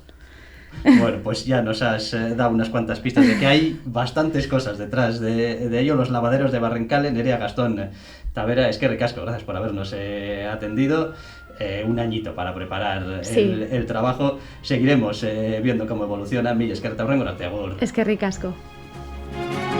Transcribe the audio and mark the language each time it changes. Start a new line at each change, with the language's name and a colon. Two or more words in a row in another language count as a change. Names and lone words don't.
Spanish: Bueno, pues ya nos has dado unas cuantas pistas de que hay bastantes cosas detrás de ello. Los lavaderos de Barrencale. Nerea Gastón Tavera, es que ricasco, gracias por habernos atendido. Un añito para preparar el trabajo. Seguiremos viendo cómo evoluciona.
Basque: Mila esker eta hurrengo arte, agur. Eskerrik asko.